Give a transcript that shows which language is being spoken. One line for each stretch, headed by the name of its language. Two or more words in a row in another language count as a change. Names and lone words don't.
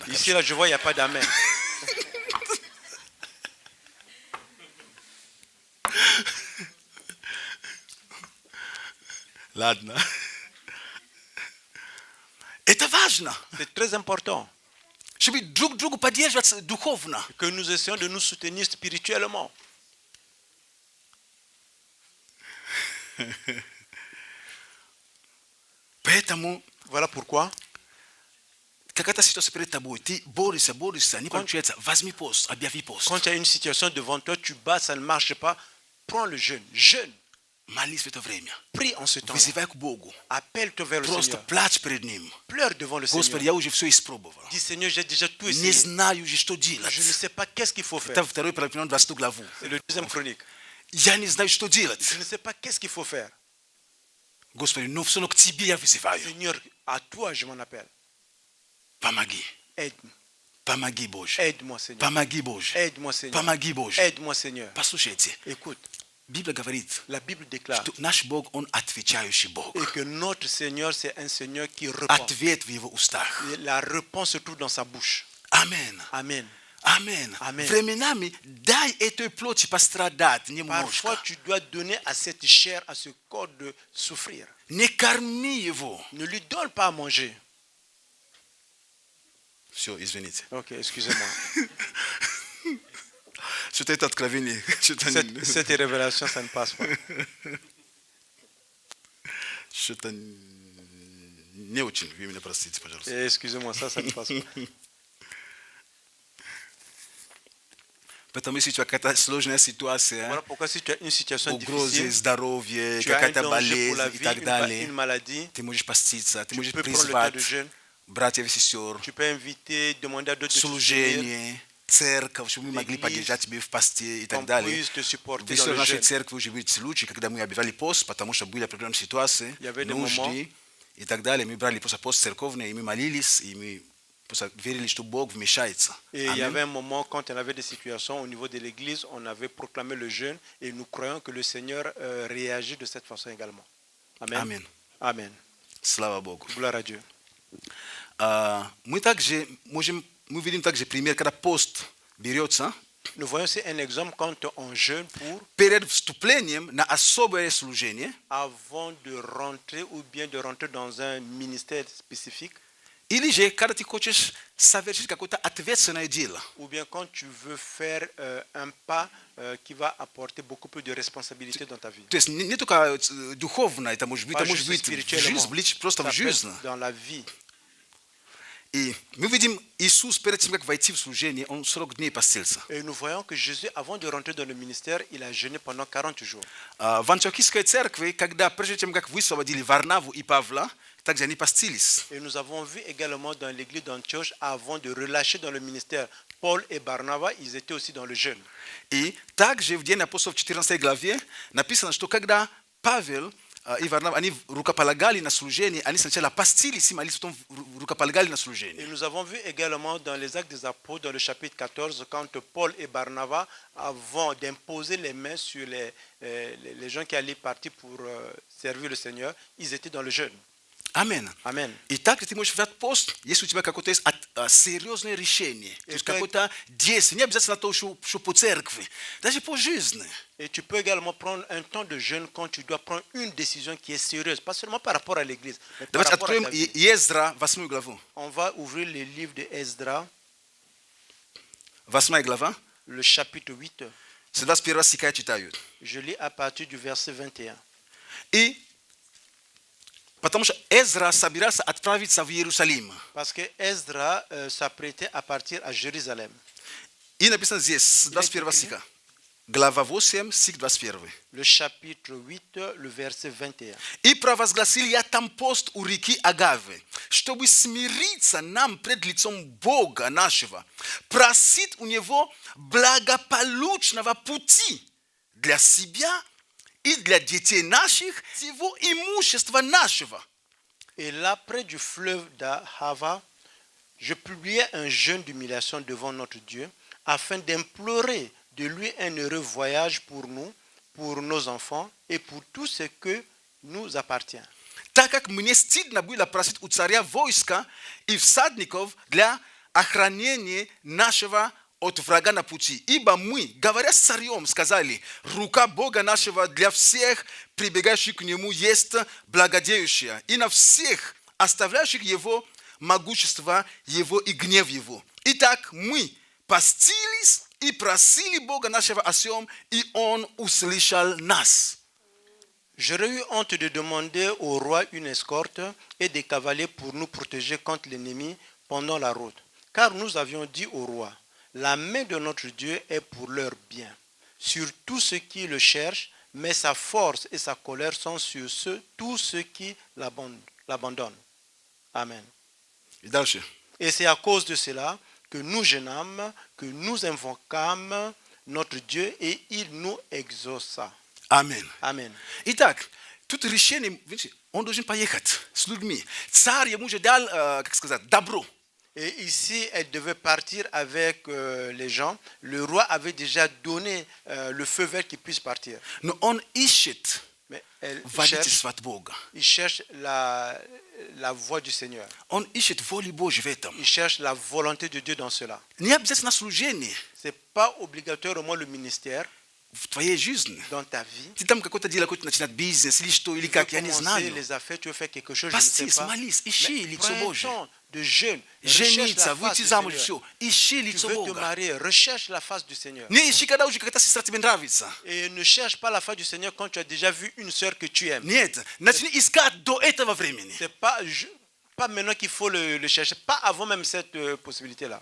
French: Ici, là, je vois, il n'y a pas d'amen.
Russian: Ладно. Это важно,
French: C'est très important
Russian: чтобы друг другу поддерживаться духовно.
French: que nous essayons de nous soutenir spirituellement.
Russian: Поэтому,
French: Voilà pourquoi,
Russian: какая-то ситуация перед тобой, ты борешься, не получается, возьми пост, объяви пост.
French: quand tu as une situation devant toi, tu bats, ça ne marche pas, prends le jeûne. Jeûne.
Russian: Молись в это время.
French: Prie en ce temps.
Russian: Вызывай к Богу.
French: Appelle-toi vers le
Russian: Просто
French: Seigneur.
Russian: плачь перед Ним.
French: Pleure devant le
Russian: Господи,
French: Seigneur.
Russian: я уже все испробовал.
French: Dis Seigneur, j'ai déjà tout
Russian: Не
French: essayé.
Russian: знаю уже, что делать.
French: Je ne sais pas qu'est-ce qu'il faut
Russian: Это
French: faire.
Russian: второй Паралипоменон 20 главу.
French: C'est le deuxième chronique.
Russian: Я не знаю, что делать.
French: Je ne sais pas qu'est-ce qu'il faut faire.
Russian: Господи, но все равно к Тебе я вызываю.
French: Seigneur, à toi je m'en appelle.
Russian: Помоги.
French: Aide-moi.
Russian: Помоги, Боже.
French: Aide-moi, Seigneur.
Russian: Помоги, Боже.
French: Aide-moi, Seigneur.
Russian: Помоги, Боже.
French: Aide-moi, Seigneur.
Russian: Послушайте,
French: Écoute,
Russian: Библия говорит,
French: la Bible déclare
Russian: что наш Бог, Он отвечающий Бог.
French: et que notre Seigneur, c'est un Seigneur qui répond.
Russian: Ответ в Его устах.
French: Et la réponse se trouve dans sa bouche.
Russian: Амен.
French: Amen.
Russian: Амен. Амен. Временами дай этой плоти пострадать немножко.
French: Parfois, tu dois donner à cette chair, à ce corps de souffrir.
Russian: Не корми его.
French: Ne lui donne pas à manger.
Russian: Все, извините.
French: Ok, excusez-moi.
Russian: Что-то это откровение. Что-то
French: Cette révélation, ça ne passe pas.
Russian: что-то не очень. Вы меня простите, пожалуйста.
French: Et excusez-moi, ça ne passe pas.
Russian: Потому что у тебя какая-то сложная ситуация,
French: Voilà pourquoi si tu as une situation
Russian: угрозы
French: difficile,
Russian: здоровья,
French: tu as un
Russian: какая-то
French: danger pour la
Russian: болезнь и
French: vie,
Russian: так
French: une
Russian: далее,
French: maladie,
Russian: ты можешь поститься, ты
French: tu
Russian: можешь
French: peux prendre le temps
Russian: призвать
French: de jeûne,
Russian: братьев и сестер,
French: tu peux inviter, demander à d'autres de te soutenir,
Russian: служение, церковь, чтобы мы могли
French: L'église,
Russian: поддержать тебя в посте и так
French: qu'on
Russian: далее.
French: puisse te supporter
Russian: В
French: dans le
Russian: нашей
French: jeûne.
Russian: церкви уже были случаи, когда мы объявляли пост, потому что были определенные ситуации,
French: Il y avait des
Russian: нужды и так далее. Мы брали просто пост церковный, и мы молились, и мы просто верили, что Бог вмешается.
French: Et il y
Russian: Аминь.
French: avait un moment quand on avait des situations au niveau de l'église, on avait proclamé le jeûne et nous croyons que le Seigneur réagit de cette façon également. Amen. Amen. Amen.
Russian: Слава Богу.
French: Gloire à Dieu.
Russian: Мы видим также пример, когда пост берется
French: Nous voyons aussi un exemple quand on jeûne pour
Russian: перед вступлением на особое служение,
French: avant de rentrer ou bien de rentrer dans un ministère spécifique
Russian: или же когда ты хочешь совершить какое-то ответственное дело.
French: ou bien quand tu veux faire un pas qui va apporter beaucoup plus de responsabilité dans ta vie.
Russian: То есть не только духовно, это может быть,
French: Pas
Russian: это может
French: juste
Russian: быть в
French: spirituellement.
Russian: жизнь, влечь просто
French: Ça
Russian: в
French: peut être
Russian: жизнь.
French: dans la vie.
Russian: И мы видим, Иисус перед тем, как войти в служение, он 40 дней постился.
French: Et nous voyons que Jésus, avant de rentrer dans le ministère, il a jeûné pendant 40 jours.
Russian: В Антиохийской церкви, когда прежде чем как высвободили Варнаву и Павла, также они постились.
French: Et nous avons vu également dans l'église d'Antioche, avant de relâcher dans le ministère Paul et Barnabas, ils étaient aussi dans le jeûne.
Russian: И также в День апостолов 14 главе написано, что когда Павел и Варнава, они рукополагали на служение, они сначала постились и молились, потом рукополагали на
French: Et
Russian: служение.
French: nous avons vu également dans les Actes des Apôtres, dans le chapitre 14, quand Paul et Barnabas, avant d'imposer les mains sur les gens qui allaient partir pour servir le Seigneur, ils étaient dans le jeûne.
Russian: Амен.
French: Amen.
Russian: И так ты можешь взять пост, если у тебя какое-то есть серьезное решение, то есть какое-то действие, не обязательно то, что по церкви, даже по жизни.
French: Et tu peux également prendre un temps de jeûne quand tu dois prendre une décision qui est sérieuse, pas seulement par rapport à l'église, mais par
Russian: Давайте
French: rapport à
Russian: откроем
French: ta vie.
Russian: Ездра, 8 главу.
French: On va ouvrir le livre de Esdras,
Russian: 8 глава,
French: le chapitre 8.
Russian: с 21 стиха читают.
French: Je lis à partir du verset 21.
Russian: И потому что Эзра собирался отправиться в Иерусалим.
French: Parce que Esdras s'apprêtait à partir à Jérusalem.
Russian: И написано здесь, с 21 стиха. Глава 8, стих 21.
French: Le chapitre 8, le verset 21.
Russian: «И провозгласил я там пост у реки Агавы, чтобы смириться нам пред лицом Бога нашего, просить у Него благополучного пути для себя и для детей наших, всего имущества нашего».
French: Et là, près du fleuve d'Ahava, je publiais un jeûne d'humiliation devant notre Dieu, afin d'implorer de lui un heureux voyage pour nous, pour nos enfants et pour tout ce que nous appartient.
Russian: Так как мне стыдно было просить у царя войска и всадников для охранения нашего от врага на пути. Ибо мы, говоря с царем, сказали, рука Бога нашего для всех, прибегающих к нему, есть благодеющая, и на всех, оставляющих его, могущество его и гнев его. Итак, мы постились и просили Бога нашего о сем, и он услышал нас.
French: J'aurais eu honte de demander au roi une escorte et des cavaliers pour nous protéger contre l'ennemi pendant la route. Car nous avions dit au roi, la main de notre Dieu est pour leur bien, sur tous ceux qui le cherchent, mais sa force et sa colère sont sur tous ceux qui l'abandonnent. Amen.
Russian: И дальше.
French: Et c'est à cause de cela que nous jeûnâmes, que nous invoquâmes notre Dieu et il nous exauça.
Russian: Аминь.
French: Amen.
Russian: Итак, тут решение, видите, он должен поехать с людьми. Царь ему же дал, как сказать, добро.
French: Et ici, elle devait partir avec les gens. Le roi avait déjà donné le feu vert qu'il puisse partir.
Russian: Но он ищет
French: Mais elle
Russian: водительство от Бога.
French: il cherche la voie du Seigneur.
Russian: Он ищет волю Божью в этом.
French: Il cherche la volonté de Dieu dans cela.
Russian: Не обязательно служение
French: Ce n'est pas obligatoirement le ministère
Russian: в твоей жизни.
French: dans ta vie.
Russian: Ты там какое-то дело, какой-то начинать бизнес или что, или
French: Tu veux
Russian: как, я не
French: commencer
Russian: знаю.
French: les affaires, tu veux faire quelque chose, je ne
Russian: Постись,
French: sais pas.
Russian: молись, ищи
French: Mais
Russian: лицо
French: prends un
Russian: Божье.
French: temps de jeûne, recherche
Russian: Жениться,
French: la face
Russian: выйти
French: du
Russian: замуж,
French: Seigneur.
Russian: все. Ищи
French: Tu
Russian: лицо
French: veux te
Russian: Бога.
French: marier, recherche la face du Seigneur.
Russian: Не ищи, когда уже какая-то сестра тебе нравится.
French: Et ne cherche pas la face du Seigneur quand tu as déjà vu une sœur que tu aimes.
Russian: Нет, начни искать до этого времени.
French: C'est pas maintenant qu'il faut le chercher, pas avant même cette possibilité-là.